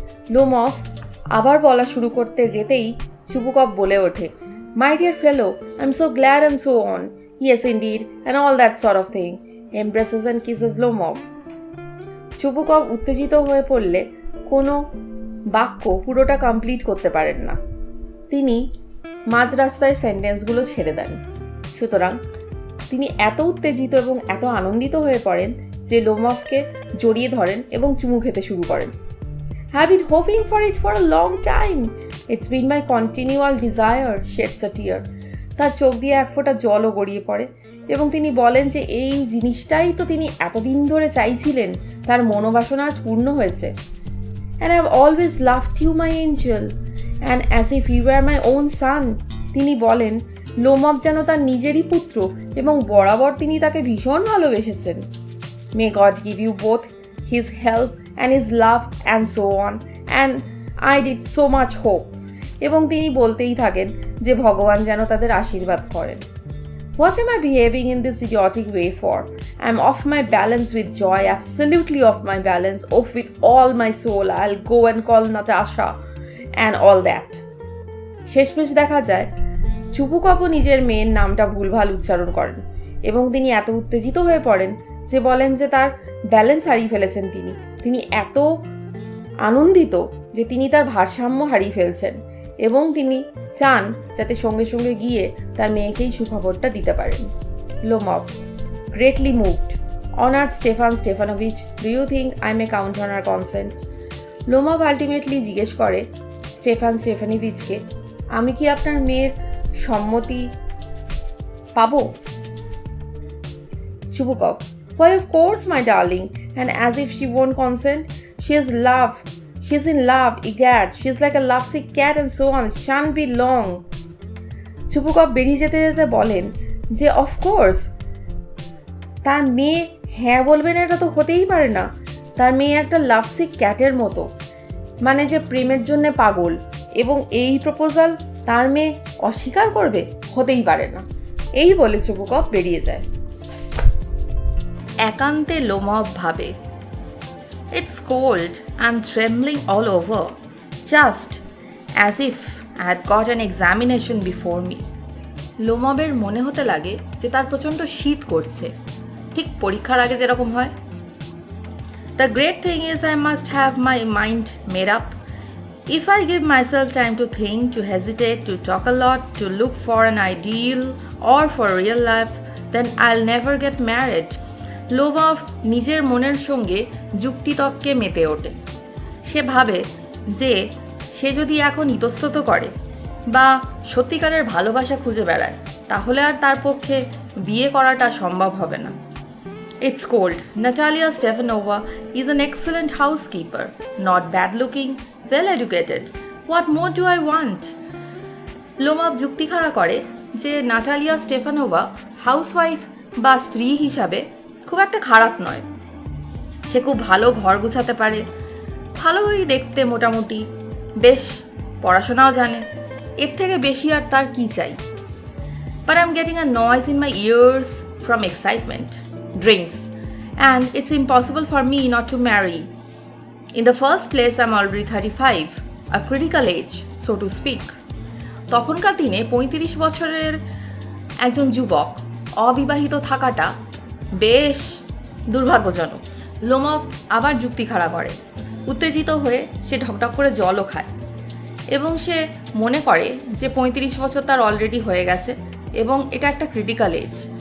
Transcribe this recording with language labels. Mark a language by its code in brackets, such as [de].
[bn] Lomov আবার বলা শুরু করতে যেতেই চুবুকভ বলে ওঠে, [en] My dear fellow, I'm so glad, and so on. Yes, indeed, and all that sort of thing. Embraces and kisses Lomov. [bn] Chubukov উত্তেজিত হয়ে পড়লে কোনো বাক্য পুরোটা কমপ্লিট করতে পারেন না, তিনি মাঝ রাস্তায় সেন্টেন্সগুলো ছেড়ে দেন। সুতরাং তিনি এত উত্তেজিত এবং এত আনন্দিত হয়ে পড়েন যে লোমভকে জড়িয়ে ধরেন এবং চুমু খেতে শুরু করেন। [en] I've been hoping for it for a long time. It's been my continual desire. Sheds a tear. [bn] তার চোখ দিয়ে এক ফোঁটা জলও গড়িয়ে পড়ে এবং তিনি বলেন যে এই জিনিসটাই তো তিনি এতদিন ধরে চাইছিলেন, তার মনোবাসনা আজ পূর্ণ হয়েছে। [en] And I've always loved you, my angel, and as if you were my own son. [bn] তিনি বলেন লোমভ যেন তার নিজেরই পুত্র এবং বরাবর তিনি তাকে ভীষণ ভালোবেসেছেন। [en] May God give you both his help and his love, and so on, and I did so much hope. [bn] এবং তিনি বলতেই থাকেন যে ভগবান যেন তাদের আশীর্বাদ করেন। [en] What am I behaving in this idiotic way for? I'm off my balance with joy, absolutely off my balance, off with all my soul. I'll go and call Natasha and all that. [bn] শেষমেশ দেখা যায় চুবুকভও নিজের মেয়ের নামটা ভুলভাল উচ্চারণ করেন এবং তিনি এত উত্তেজিত হয়ে পড়েন যে বলেন যে তার ব্যালেন্স হারিয়ে ফেলেছেন। তিনি এত আনন্দিত যে তিনি তার ভারসাম্য হারিয়ে ফেলছেন এবং তিনি চান যাতে সঙ্গে সঙ্গে গিয়ে তার মেয়েকেই সুখবরটা দিতে পারেন। [en] Lomov, greatly moved. Honored Stefan Stefanovich, do you think I may count on our consent? [bn] Lomov ultimately জিজ্ঞেস করে স্টেফানিভিচকে, আমি কি আপনার মেয়ের সম্মতি পাবো? [en] Chubukov, why of course my darling, and as if she won't consent, she's in love, egad, she's like a lovesick cat and so on, it shan't be long. [bn] Chubukov বেরিয়ে যেতে যেতে বলেন যে অফকোর্স তার মেয়ে হ্যাঁ বলবে না এটা তো হতেই পারে না। তার মেয়ে একটা লাভসিক ক্যাটের মতো, মানে যে প্রেমের জন্যে পাগল, এবং এই প্রপোজাল তার মেয়ে অস্বীকার করবে, হতেই পারে না। এই বলে চুবুকভ বেরিয়ে যায়। একান্তে লোমভ ভাবে, [en] It's cold, I am trembling all over, just as if I had got an examination before me. [bn] লোমভের মনে হতে লাগে যে তার প্রচণ্ড শীত করছে, ঠিক পরীক্ষার আগে যেরকম হয়। [en] The great thing is I must have my mind made up. If I give myself time to think, to hesitate, to talk a lot, to look for an ideal or for real life, then I'll never get married. [bn] Lomov নিজের মনের সঙ্গে যুক্তিতর্কে মেতে ওঠে। সে ভাবে যে সে যদি এখন ইতস্তত করে বা সত্যিকারের ভালোবাসা খুঁজে বেড়ায়, তাহলে আর তার পক্ষে বিয়ে করাটা সম্ভব হবে না। [en] It's cold. Natalia Stefanova is an excellent housekeeper, not bad looking, well educated. What more do I want? [bn] Lomov যুক্তি খাড়া করে যে নাটালিয়া স্টেফানোভা হাউসওয়াইফ বা স্ত্রী হিসাবে খুব একটা খারাপ নয়। সে খুব ভালো ঘর গুছাতে পারে, ভালোই দেখতে মোটামুটি, বেশ পড়াশোনাও জানে, এর থেকে বেশি আর তার কী চাই? [en] But I'm getting a noise in my ears from excitement, drinks, and it's impossible for me not to marry. In the first place, I'm already 35, a critical age, so to speak. [bn] তখনকার দিনে 35 বছরের একজন যুবক অবিবাহিত থাকাটা বেশ দুর্ভাগ্যজনক। Lomov আবার যুক্তি খাড়া করে, উত্তেজিত হয়ে সে ঢকঢক করে জলও খায়, এবং সে মনে করে যে 35 বছর তার অলরেডি হয়ে গেছে এবং এটা একটা ক্রিটিক্যাল এজ।